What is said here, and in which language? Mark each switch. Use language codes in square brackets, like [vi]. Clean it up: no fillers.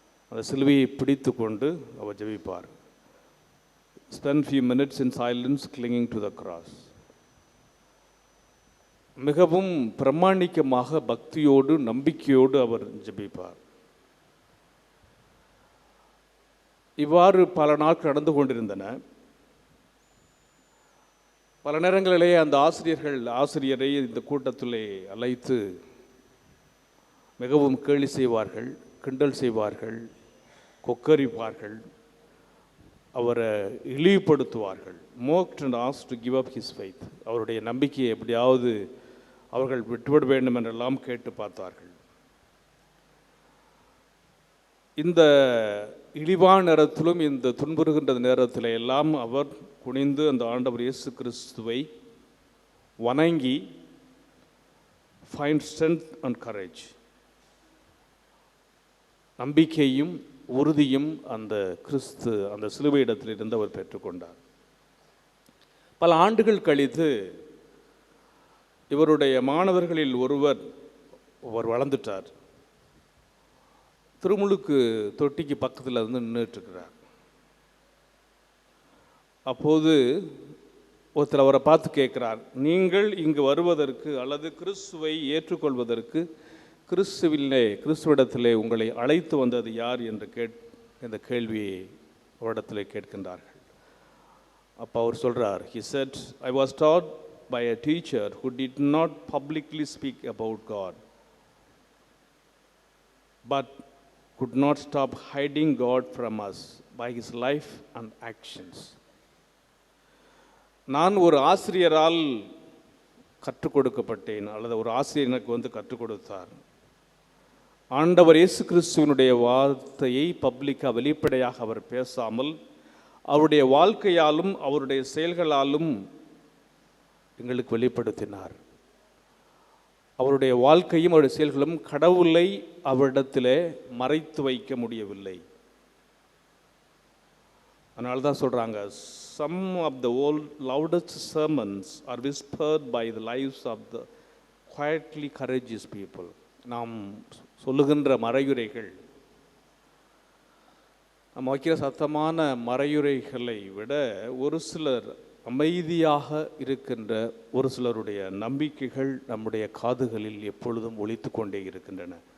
[ta] அந்த சிலுவையை பிடித்து கொண்டு அவர் ஜெபிப்பார். [en] Spend few minutes in silence clinging to the cross. [ta] மிகவும் பிரமாணிக்கமாக பக்தியோடு நம்பிக்கையோடு அவர் ஜெபிப்பார். இவ்வாறு பல நாட்கள் நடந்து கொண்டிருந்தன. பல நேரங்களிலே அந்த ஆசிரியரை இந்த கூட்டத்திலே அழைத்து மிகவும் கேலி செய்வார்கள், கிண்டல் செய்வார்கள், கொக்கரிப்பார்கள், அவரை இழிவுபடுத்துவார்கள். [en] mocked and asked to give up his faith. [ta] அவருடைய நம்பிக்கையை எப்படியாவது அவர்கள் விட்டுவிட வேண்டும் என்றெல்லாம் கேட்டு பார்த்தார்கள். இந்த இழிவான நேரத்திலும், இந்த துன்புறுகின்ற நேரத்தில் எல்லாம் அவர் குனிந்து அந்த ஆண்டவர் இயேசு கிறிஸ்துவை வணங்கி [en] find strength and courage, [ta] நம்பிக்கையும் உறுதியும் அந்த சிலுவை இடத்திலிருந்து அவர் பெற்றுக்கொண்டார். பல ஆண்டுகள் கழித்து இவருடைய மாணவர்களில் ஒருவர் வளர்ந்துட்டார். திருமுழுக்கு தொட்டிக்கு பக்கத்தில் இருந்து நின்றுட்டுருக்கிறார். அப்போது ஒருத்தர் அவரை பார்த்து கேட்குறார், நீங்கள் இங்கு வருவதற்கு அல்லது கிறிஸ்துவை ஏற்றுக்கொள்வதற்கு கிறிஸ்துவிடத்திலே உங்களை அழைத்து வந்தது யார் என்று இந்த கேள்வியை அவரிடத்திலே கேட்கின்றார்கள். அப்போ அவர் சொல்கிறார், [en] he said, I was taught by a teacher who did not publicly speak about God, but could not stop hiding God from us by his life and actions. [ta] நான் ஒரு ஆசிரியரால் கற்றுக் கொடுக்கப்பட்டேன், அல்லது ஒரு ஆசிரியர் எனக்கு கற்றுக் கொடுத்தார். ஆண்டவர் இயேசு கிறிஸ்துவினுடைய வார்த்தையை பப்ளிக்காக வெளிப்படையாக அவர் பேசாமல் அவருடைய வாழ்க்கையாலும் அவருடைய செயல்களாலும் எங்களுக்கு வெளிப்படுத்தினார். அவருடைய வாழ்க்கையும் அவருடைய செயல்களும் கடவுளை அவரிடத்திலே மறைத்து வைக்க முடியவில்லை. அதனால தான் சொல்கிறாங்க, [en] some of the loudest sermons are whispered by the lives of the quietly courageous people. [ta] நாம் சொல்லுகின்ற மறையுரைகள், நம்ம வைக்கிற சத்தமான மறையுரைகளை விட ஒரு சிலர் அமைதியாக இருக்கின்ற ஒரு சிலருடைய நம்பிக்கைகள் நம்முடைய காதுகளில் எப்பொழுதும் ஒலித்து கொண்டே இருக்கின்றன.